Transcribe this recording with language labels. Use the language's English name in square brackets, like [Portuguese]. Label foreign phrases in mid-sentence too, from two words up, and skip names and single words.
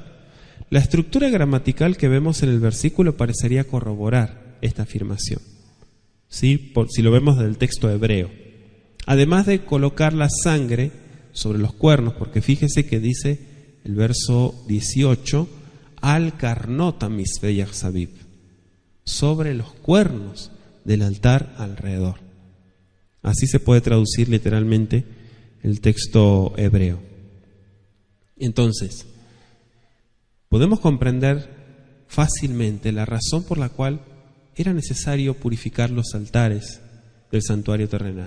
[Spanish] La estructura gramatical que vemos en el versículo parecería corroborar esta afirmación, ¿sí? Si lo vemos del texto hebreo. Además de colocar la sangre sobre los cuernos, porque fíjese que dice el verso 18, [Hebrew] על קרנות המזבח סביב, [Spanish] sobre los cuernos del altar alrededor. Así se puede traducir literalmente el texto hebreo. Entonces, podemos comprender fácilmente la razón por la cual era necesario purificar los altares del santuario terrenal.